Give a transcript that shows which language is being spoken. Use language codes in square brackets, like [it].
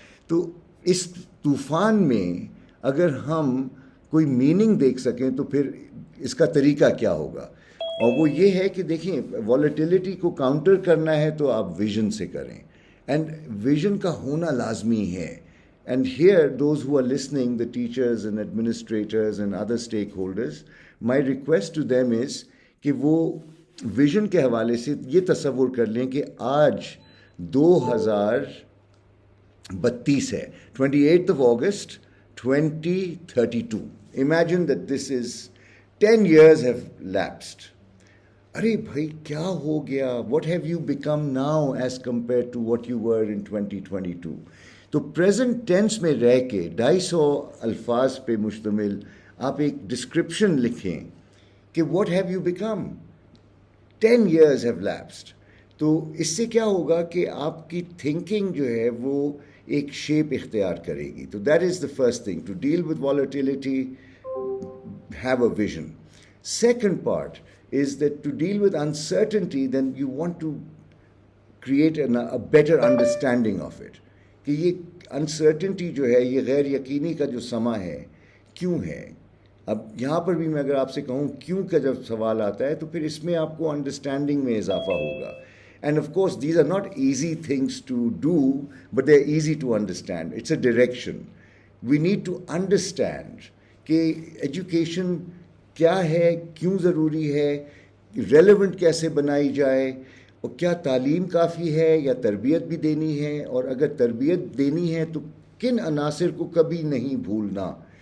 [ur] تو اس طوفان میں اگر ہم کوئی میننگ دیکھ سکیں تو پھر اس کا طریقہ کیا ہوگا, اور وہ یہ ہے کہ دیکھیں والیٹیلیٹی کو کاؤنٹر کرنا ہے تو آپ ویژن سے کریں, اینڈ ویژن کا ہونا لازمی ہے. [en] And here, those who are listening, the teachers and administrators and other stakeholders, my request to them is [ur] کہ وہ ویژن کے حوالے سے یہ تصور کر لیں کہ آج 2032 ہے, [en] 28th of August 2032. Imagine that this is 10 years have lapsed. [ur] ارے بھائی کیا ہو گیا, [en] what have you become now as compared to what you were in 2022. [ur] تو پریزنٹ ٹینس میں رہ کے 250 الفاظ پہ مشتمل آپ ایک ڈسکرپشن لکھیں کہ [en] What have you become, 10 years have lapsed. [ur] تو اس سے کیا ہوگا کہ آپ کی تھنکنگ جو ہے وہ ایک شیپ اختیار کرے گی. [en] تو that is the first thing, to deal with volatility have a vision. Second part is that to deal with uncertainty, then you want to create a better understanding of it. [ur] کہ یہ uncertainty جو ہے, یہ غیر یقینی کا جو سما ہے, کیوں ہے. اب یہاں پر بھی میں اگر آپ سے کہوں کیوں کا جب سوال آتا ہے تو پھر اس میں آپ کو انڈرسٹینڈنگ میں اضافہ ہوگا. [en] And of course, these are not easy things to do, but they're easy to understand. It's a direction. We need to understand [ur] کہ ایجوکیشن کیا ہے, کیوں ضروری ہے, ریلیونٹ کیسے بنائی جائے, اور کیا تعلیم کافی ہے یا تربیت بھی دینی ہے, اور اگر تربیت دینی ہے تو کن عناصر کو کبھی نہیں بھولنا.